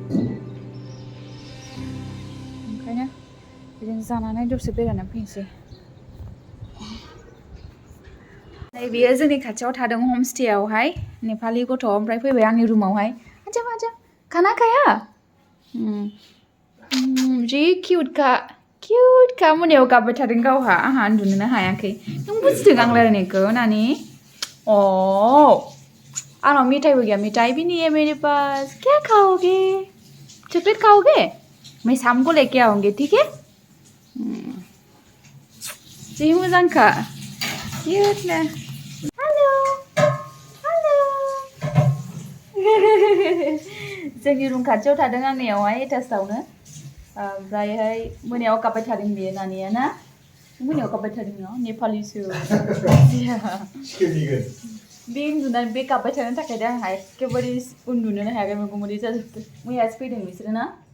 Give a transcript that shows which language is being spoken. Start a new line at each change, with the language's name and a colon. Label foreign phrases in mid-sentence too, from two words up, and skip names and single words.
Bodo: ओंखायनो बिदिनो जानानै दसे बेरायनानै फैनोसै नै बेयो जोंनि खाथियाव थादों हमस्टेयावहाय नेपालि गथ' ओमफ्राय फैबाय आंनि रुमावहाय आजा
Hindi: खाना खाया
Bodo: जि किउटखा मोनायाव गाबबाय थादों गावहा आंहा उन्दुनोनो हायाखै नों बुजिदों आं रायलायनायखौ नानि आंनाव मिठाइबो गैया
Hindi: मिठाइ भी नहीं है मेरे पास क्या खाओगे चॉकलेट खाओगे मैं शाम को लेके आऊंगी ठीक है
Bodo: जि मोजांखा किउटनो जोंनि रुम खाथियाव थादों आंनियावहाय एटाचआवनो ओमफ्रायहाय मोनायाव गाबबाय थादों बेयो नानिया ना मोनायाव गाबबाय थादों न नेपालिसो बे उन्दुनानै बे गाबबाय थानो थाखाय दा आंहा एखेबारे उन्दुनोनो हायाखै मोगो मोदै जाजोबदों मैयासो फैदों बिसोरो ना